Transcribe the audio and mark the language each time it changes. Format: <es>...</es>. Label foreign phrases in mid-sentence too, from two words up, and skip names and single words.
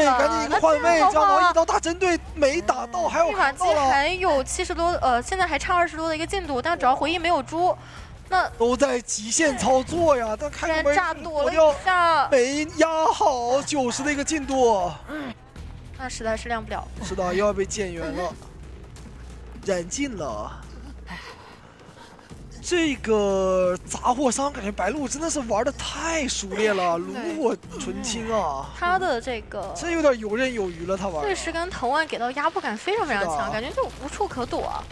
<zh>對，趕緊一個換位，這樣的話1刀大針對沒打到，還有密碼機還有70多，現在還差20多的一個進度，但只要回憶沒有豬，那都在極限操作呀。但開個門炸躲了一下，沒壓好90的一個進度，那實在是亮不了。是的，又要被減員了。 染尽了。这个杂货商感觉白鹿真的是玩的太熟练了，炉火纯青啊！他的这个真有点游刃有余了，他玩。碎石跟藤蔓给到压迫感非常强，感觉就无处可躲。</zh>